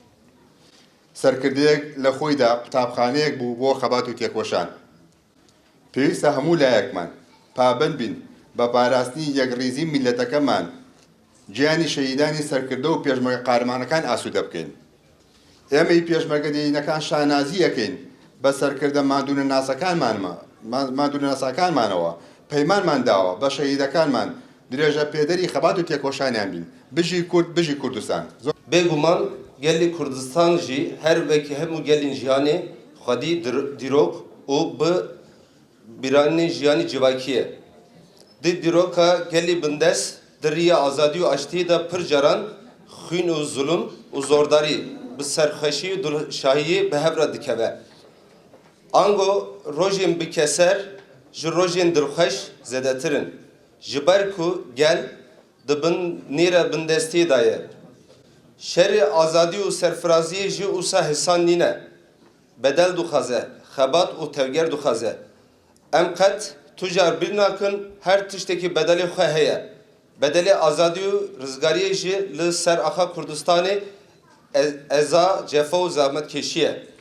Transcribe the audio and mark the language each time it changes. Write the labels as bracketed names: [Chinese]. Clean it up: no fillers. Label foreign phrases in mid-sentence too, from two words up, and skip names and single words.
[Central Kurdish] سەرکردەیەک لە خۆیدا قوتابخانەیەک بوو بۆ خەبات و تێکۆشان پێویستە هەموو لایەکمان پابند بین بە پاراستنی یەکڕیزی میلەتەکەمان گیانی شەهیدانی سەرکردە و پێشمەرگە قارمانەکان ئاسوودە بکەین ئێمەی پێشمەرگە دێنینەکان شانازی یەکەین بە سەرکردە مادونە ناساکانمانەوە پەیمانمان داوە بە شەهیدەکانمان درێژە پێدەری خەبات و تێکۆشانیان بین بژی کورد بژی کوردستان [Kurdish] بێگومان گەلی کوردستان ژی هەر وەکی هەموو گەلین ژیانێ خودی دیرۆک û bi bîranî jiyanî civakî ye di dîroka gelî bindest di rêya azadî û aştiyê de pir caran xwîn û zulm û zordarî bi serxweşî û dilşahiyê bi hev re dikeve ango rojên bikeser ji rojên dilxweş zêdetir in ji ber ku gel dibin nêra bindestiyê de ye şerê azadî û serfiraziyê jî wisa hisan nîne bedel dixwaze xebat û tevger dixwaze em qet tu jar bîr nakin her tiştekî bedelê xwe heye bedelê azadî û rizgariyê jî li ser axa Kurdistanê eza cefa û zahmetkeşî ye